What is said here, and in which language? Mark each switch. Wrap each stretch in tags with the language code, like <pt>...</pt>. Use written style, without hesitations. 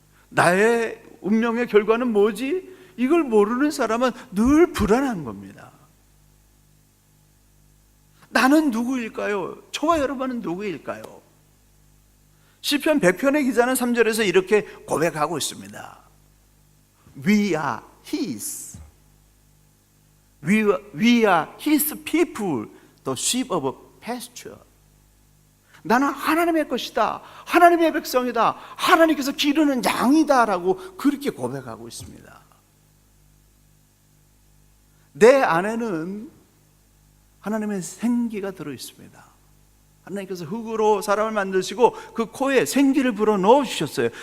<ko>나의 운명의 결과는 뭐지? 이걸 모르는 사람은 늘 불안한 겁니다. 나는 누구일까요? 저와 여러분은 누구일까요? 시편 100편의 기자는 3절에서 이렇게 고백하고 있습니다.</ko> <en>We are His. We are His people, the sheep of pasture.</en> <ko>나는 하나님의 것이다. 하나님의 백성이다. 하나님께서 기르는 양이다 라고 그렇게 고백하고 있습니다. 내 안에는 하나님의 생기가 들어있습니다. 하나님께서 흙으로 사람을 만드시고 그 코에 생기를 불어넣어 주셨어요.</ko>